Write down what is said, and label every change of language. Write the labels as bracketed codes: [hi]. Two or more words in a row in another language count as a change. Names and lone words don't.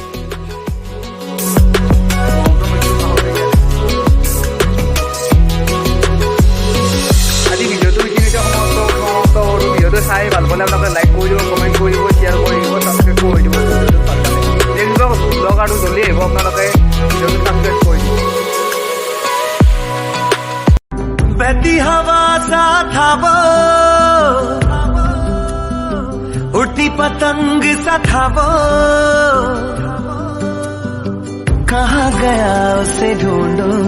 [as] আজি ভিডিঅ'টো এইখিনিতে সমাপ্ত কৰোঁ। ভিডিঅ'টো চাই ভাল পালে আপোনালোকে লাইক কৰি দিব, কমেণ্ট কৰি দিব, শ্বেয়াৰ কৰি দিব, ছাবস্ক্ৰাইব কৰি দিব। [en] next blog [as] আৰু জল্দি আহিব, আপোনালোকে ভিডিঅ'টো ছাবস্ক্ৰাইব কৰি দিব। [hi] बहती हवा सा था वो, उड़ती पतंग सा था वो, कहाँ गया उसे ढूंढो।